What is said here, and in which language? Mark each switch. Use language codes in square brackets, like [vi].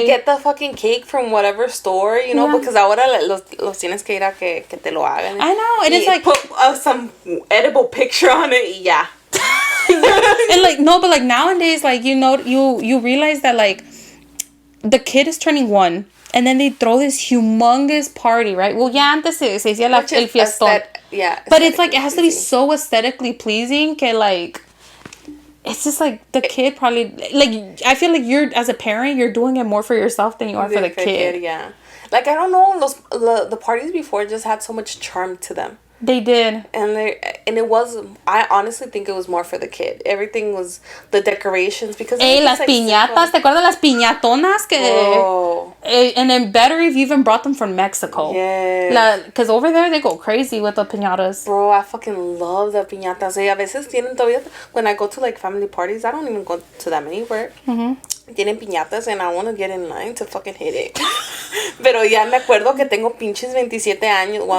[en] And get the fucking cake from whatever store, you know, because [es] ahora los tienes que ir a que te lo hagan. [en] I know, and it's like put some edible picture on it, [es] y ya. [en] And like no, but like nowadays, like you know, you realize that like the kid is turning 1, and then they throw this humongous party, right? [es] Well, ya antes se hacía el fiestón. [en] But it's like it has to be so aesthetically pleasing que like. It's just like the kid probably like I feel like you're as a parent you're doing it more for yourself than you are for the kid. Yeah, like I don't know, the parties before just had so much charm to them. They did. And it was, I honestly think it was more for the kid. Everything was the decorations because las like piñatas, [es] ¿te acuerdas las piñatonas que [en] and then better if you even brought them from Mexico. Yeah. Because over there they go crazy with the piñatas. Bro, I fucking love the piñatas. [es] A veces tienen todavía, [en] when I go to like family parties, I don't even go to that many where [es] tienen piñatas [en] and I want to get in line to fucking hit it. [es] Pero ya me acuerdo que tengo pinches 27 años.